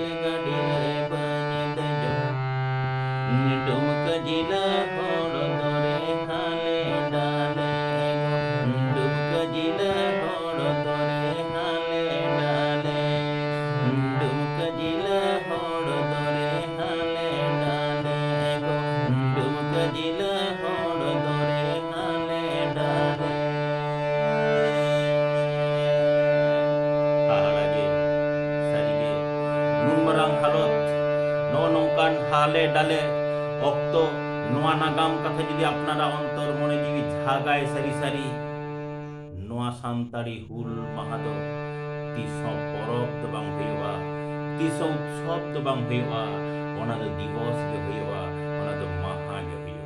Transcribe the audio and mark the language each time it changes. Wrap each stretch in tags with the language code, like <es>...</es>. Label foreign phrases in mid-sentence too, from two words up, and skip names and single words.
<sat>গাড়ি রে বাñ দেজো ডুমকা জিলা হড় দরে হালে ডালে গো ডুমকা জিলা হড় দরে হালে ডালে ডুমকা জিলা হড় দরে হালে ডালে গো ডুমকা জিলা হড় দরে হালে ডালে হাহাড়াগে সারিগে ᱱᱩᱱ ᱢᱟᱨᱟᱝ ᱦᱟᱞᱚᱛ ᱱᱚᱜᱼᱚ ᱱᱚᱝᱠᱟᱱ ᱦᱟᱞᱮ ᱰᱟᱞᱮ ᱚᱠᱛᱚ ᱱᱚᱣᱟ ᱱᱟᱜᱟᱢ ᱠᱟᱛᱷᱟ ᱡᱩᱫᱤ ᱟᱯᱱᱟᱨᱟᱜ ᱚᱱᱛᱚᱨ ᱢᱚᱱᱮ ᱡᱤᱣᱤ ᱡᱷᱟᱜᱟᱭ ᱥᱟᱹᱨᱤ ᱥᱟᱹᱨᱤ ᱱᱚᱣᱟ ᱥᱟᱱᱛᱟᱲᱤ ᱦᱩᱞ ᱢᱟᱦᱟ ᱫᱚ ᱛᱤᱥᱦᱚᱸ ᱯᱚᱨᱚᱵᱽ ᱫᱚ ᱵᱟᱝ ᱦᱩᱭᱩᱜᱼᱟ ᱛᱤᱥᱦᱚᱸ ᱩᱛᱥᱚᱵ ᱫᱚ ᱵᱟᱝ ᱦᱩᱭᱩᱜᱼᱟ ᱚᱱᱟ ᱫᱚ ᱫᱤᱵᱚᱥ ᱜᱮ ᱦᱩᱭᱩᱜᱼᱟ ᱚᱱᱟ ᱫᱚ ᱢᱟᱦᱟ ᱜᱮ</sat>